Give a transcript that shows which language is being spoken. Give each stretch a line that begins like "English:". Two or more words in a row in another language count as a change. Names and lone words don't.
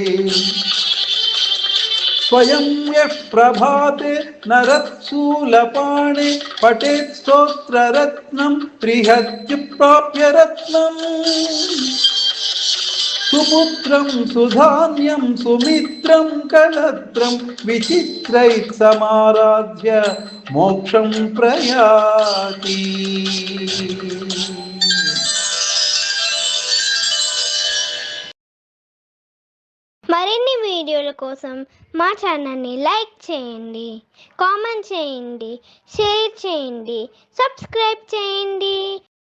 Sanskrit: स्वयं यः प्रभाते नरत्सूलपाणे पठेत् स्तोत्ररत्नं त्रिहत्य प्राप्य रत्नम् सुपुत्रं सुधान्यं सुमित्रं कलत्रं विचित्रैः समाराध्य मोक्षं प्रयाति।
Telugu: మరిన్ని వీడియోల కోసం మా ఛానల్ని లైక్ చేయండి, కామెంట్ చేయండి, షేర్ చేయండి, సబ్స్క్రైబ్ చేయండి.